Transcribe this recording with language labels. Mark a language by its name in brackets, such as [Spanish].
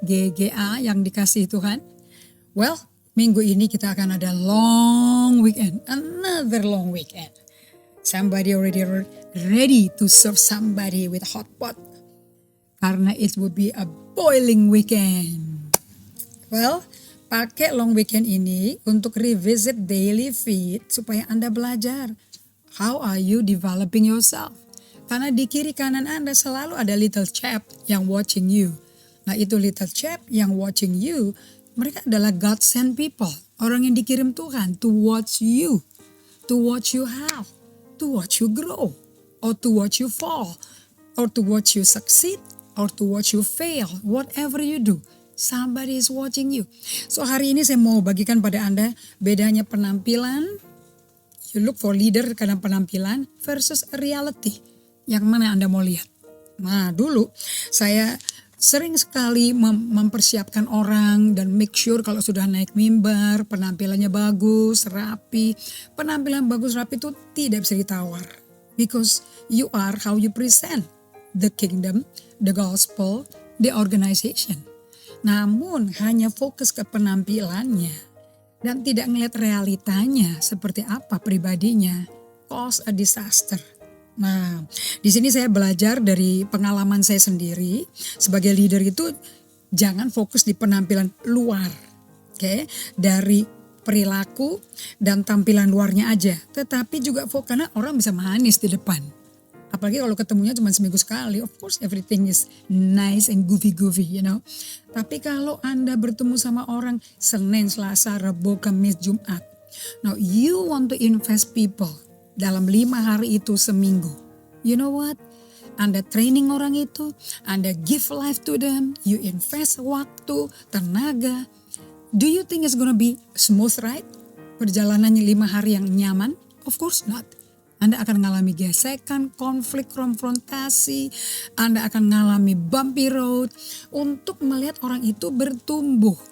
[Indonesian] GGA yang dikasihi Tuhan. [English] Well, [Indonesian] minggu ini kita akan ada [English] long weekend. Another long weekend. Somebody already ready to serve somebody with hot pot. [Indonesian] Karena [English] it will be a boiling weekend. Well, [Indonesian] pakai [English] long weekend [Indonesian] ini untuk [English] revisit daily feed [Indonesian] supaya Anda belajar. [English] How are you developing yourself? [Indonesian] Karena di kiri kanan Anda selalu ada [English] little chap [Indonesian] yang [English] watching you. [Indonesian] Nah itu [English] little chap [Indonesian] yang [English] watching you, [Indonesian] mereka adalah [English] God sent people. [Indonesian] Orang yang dikirim Tuhan [English] to watch you. To watch you how? To watch you grow. Or to watch you fall. Or to watch you succeed. Or to watch you fail. Whatever you do. Somebody is watching you. So [Indonesian] hari ini saya mau bagikan pada Anda bedanya penampilan. [English] You look for leader [Indonesian] karena penampilan [English] versus reality. [Indonesian] Yang mana Anda mau lihat? Nah dulu saya sering sekali mempersiapkan orang dan [English] make sure [Indonesian] kalau sudah naik mimbar penampilannya bagus, rapi. Penampilan bagus, rapi itu tidak bisa ditawar. [English] Because you are how you present the kingdom, the gospel, the organization. [Indonesian] Namun hanya fokus ke penampilannya dan tidak melihat realitanya seperti apa pribadinya, [English] cause a disaster. [Indonesian] Nah, di sini saya belajar dari pengalaman saya sendiri sebagai leader itu jangan fokus di penampilan luar, oke? Dari perilaku dan tampilan luarnya aja, tetapi juga fokus karena orang bisa manis di depan. Apalagi kalau ketemunya cuma seminggu sekali, [English] of course everything is nice and goofy, you know. [Indonesian] Tapi kalau Anda bertemu sama orang Senin, Selasa, Rabu, Kamis, Jumat, [English] now you want to invest people. [Indonesian] Dalam 5 hari itu seminggu. [English] You know what? [Indonesian] Anda training orang itu. Anda [English] give life to them. You invest [Indonesian] waktu, tenaga. [English] Do you think it's gonna be smooth ride? [Indonesian] Perjalanannya 5 hari yang nyaman? [English] Of course not. [Indonesian] Anda akan mengalami gesekan, konflik, konfrontasi. Anda akan mengalami [English] bumpy road. [Indonesian] Untuk melihat orang itu bertumbuh.